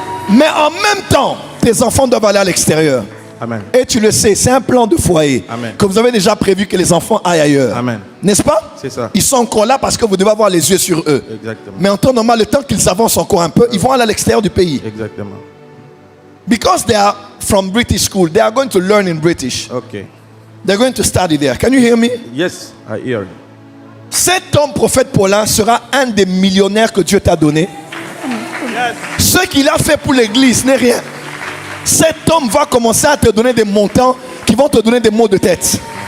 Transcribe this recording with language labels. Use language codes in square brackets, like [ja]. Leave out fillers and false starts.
[fr] Mais en même temps, tes enfants doivent aller à l'extérieur. Amen. Et tu le sais, c'est un plan de foyer. Amen. Que vous avez déjà prévu que les enfants aillent ailleurs. Amen. N'est-ce pas? C'est ça. Ils sont encore là parce que vous devez avoir les yeux sur eux. Exactement. Mais en temps normal, le temps qu'ils avancent encore un peu, ils vont aller à l'extérieur du pays. Exactement. [en] Because they are from British school, they are going to learn in British. Okay. They're going to study there. Can you hear me? Yes, I hear you. [fr] Cet homme prophète Paulin sera un des millionnaires que Dieu t'a donné. [en] Yes. [fr] Ce qu'il a fait pour l'église n'est rien. Cet homme va commencer à te donner des montants qui vont te donner des maux de tête.